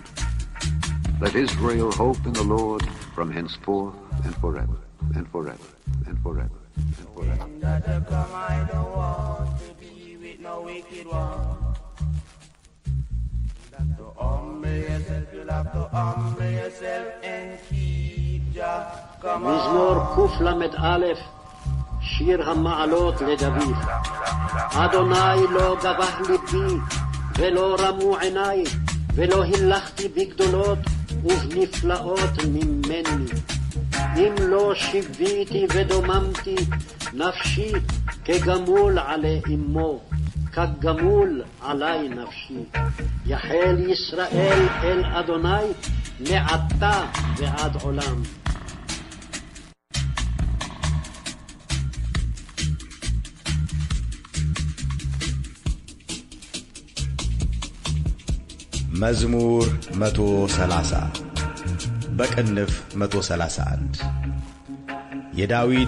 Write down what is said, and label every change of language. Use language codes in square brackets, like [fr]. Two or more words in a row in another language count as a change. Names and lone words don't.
[en] Let Israel hope in the Lord from henceforth and forever, and forever, and forever, and forever. I don't want to be with no wicked one. You have to humble yourself and keep Jah. [he] מזמור קל"א, שיר המעלות לדוד. אדוני לא גבה ליבי ולא רמו עיניי, ולא הלכתי בגדולות ובנפלאות ממני. אם לא שיוויתי ודוממתי נפשי כגמול עלי אמו, כגמול עלי נפשי. יחל ישראל אל אדוני מעתה ועד עולם. [am] መዝሙር 130 በቅንፍ 131 የዳዊት